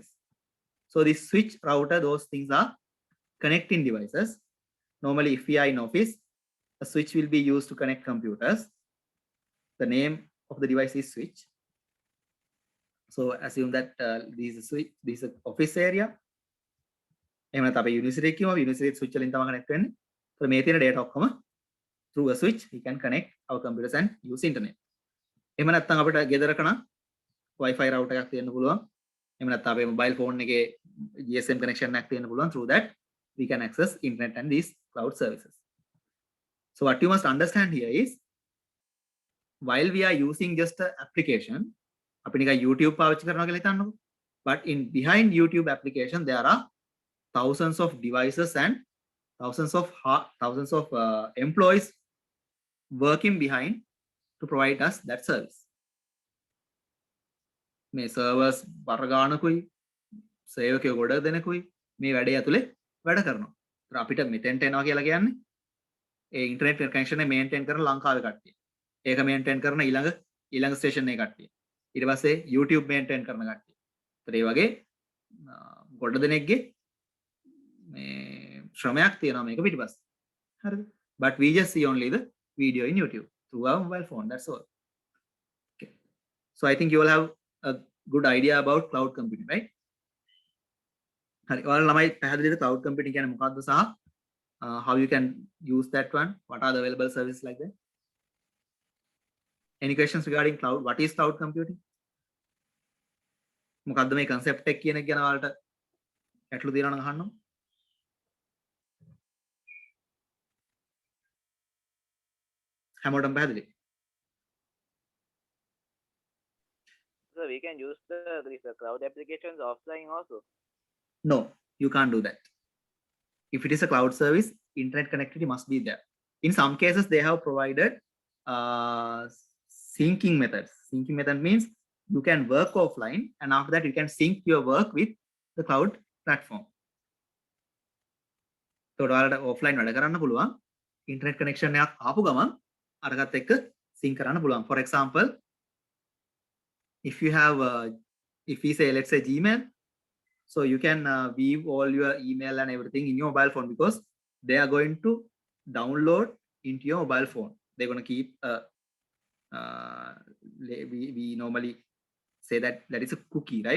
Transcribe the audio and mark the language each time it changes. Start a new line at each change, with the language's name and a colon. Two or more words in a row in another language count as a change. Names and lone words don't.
English: So this switch, router, those things are connecting devices. Normally if we are in office, a switch will be used to connect computers. The name of the device is switch. So assume that this is a switch, this is an office area.
Sinhala: එහෙම නැත්නම් අපේ university එකේ
English: university switch
Sinhala: වලින් තමයි connect වෙන්නේ.
English: So
Sinhala: මේ තියෙන data ඔක්කොම
English: through a switch we can connect our computers and use internet.
Sinhala: එහෙම නැත්නම් අපිට ගෙදරක නම්
English: Wi-Fi router
Sinhala: එකක් තියෙන්න පුළුවන්. එහෙම නැත්නම් අපේ
English: mobile phone
Sinhala: එකේ
English: GSM connection
Sinhala: එකක් තියෙන්න පුළුවන්.
English: Through that we can access internet and these cloud services. So what you must understand here is, while we are using just an application,
Sinhala: අපි නිකන් YouTube පාවිච්චි කරනවා කියලා හිතන්නකෝ.
English: But in behind YouTube application there are thousands of devices and thousands of employees working behind to provide us that service.
Sinhala: මේ servers වර්ගානකුයි සේවකයෝ ගොඩ දෙනෙකුයි මේ වැඩේ ඇතුලේ වැඩ කරනවා. ඒත් අපිට මෙතෙන්ට එනවා කියලා කියන්නේ ඒ
English: internet connection
Sinhala: එක මේන්ටේන් කරන ලංකාවේ කට්ටිය. ඒක මේන්ටේන් කරන ඊළඟ ස්ටේෂන් එකේ කට්ටිය. ඊට පස්සේ YouTube මේන්ටේන් කරන කට්ටිය. ඒත් ඒ වගේ ගොඩ දෙනෙක්ගේ මේ ශ්‍රමයක් තියෙනවා මේක පිටිපස්සේ. හරිද?
English: But we just see only the video in YouTube through our mobile phone. That's all. Okay. So I think you all have a good idea about cloud computing, right?
Sinhala: හරි. ඔයාලා ළමයි පැහැදිලිද
English: cloud computing
Sinhala: කියන්නේ මොකක්ද සහ
English: how you can use that one? What are the available services like that? Any questions regarding cloud? What is cloud computing?
Sinhala: මොකක්ද මේ concept එක කියන එක ගැන ඔයාලට ගැටලු තියෙනවා නම් අහන්න. හැමෝටම පැහැදිලි?
English: So we can use these cloud applications offline also. No, you can't do that. If it is a cloud service, internet connectivity must be there. In some cases, they have provided syncing methods. Syncing method means you can work offline and after that you can sync your work with the cloud platform.
Sinhala: So offline වැඩ කරන්න පුළුවන්.
English: internet connection
Sinhala: එකක් ආපු ගමන් අරකට එක්ක sync කරන්න පුළුවන්.
English: For example, if you have if we say let's say Gmail, so you can weave all your email and everything in your mobile phone because they are going to download into your mobile phone. They're going to keep we normally say that is a cookie, right?